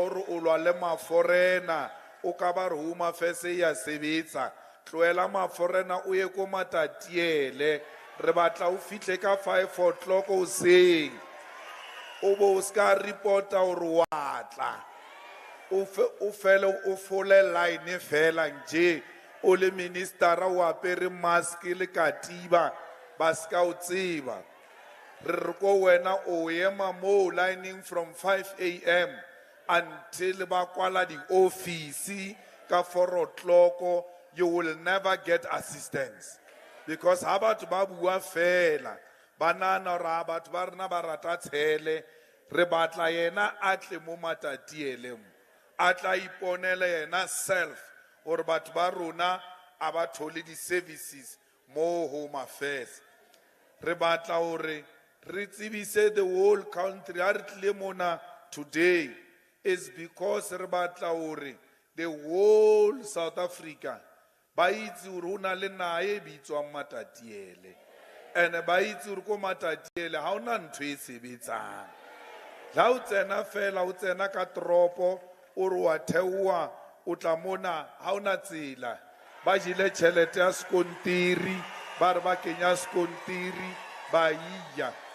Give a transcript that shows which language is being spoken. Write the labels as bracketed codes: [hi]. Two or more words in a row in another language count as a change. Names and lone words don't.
[st] hore o lwa le maforena o ka ba re [en] home affairs [st] ya sebetsa, tloela maforena o ye ko matatiele re batla o fihle ka [en] 5 o'clock [st] o seng o bo ska reporta hore wa tla o fele o fole line fela nje o le minister o apere mask le katiba ba ska o tseba. Re ko wena o ema mo lining [en] from 5 a.m. [st] until ba kwala di office ka 4 o'clock, [en] you will never get assistance, because [st] ha batho ba bua fela banana ra batho ba rena ba rata tshele. Re batla yena a tle mo matatiele mo a tla iponela yena self or batho ba rona a ba thole di services mo [en] home affairs. [st] Re batla hore re tsebise [en] the whole country [st] a re tle mona [en] today is because [st] re batla hore [en] the whole South Africa [st] ba itse hore una le nae bitswang matatiele, and ba itse hore ko matatiele ha ona ntho e sebetsang. La o tsena fela o tsena ka tropo o re wa theoa o tla mona ha ona tsela ba jile tšhelete ya skontiri ba re ba kenya skontiri ba iya